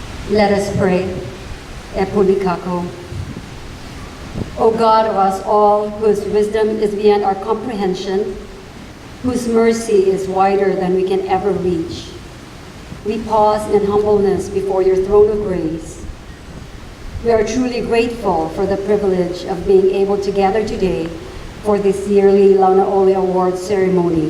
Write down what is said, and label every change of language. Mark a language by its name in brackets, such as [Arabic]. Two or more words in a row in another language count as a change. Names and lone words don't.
[English] Let us pray. [Hawaiian] E pulikako. [English] O God of us all, whose wisdom is beyond our comprehension, whose mercy is wider than we can ever reach, we pause in humbleness before your throne of grace. We are truly grateful for the privilege of being able to gather today for this yearly Launʻole Awards ceremony.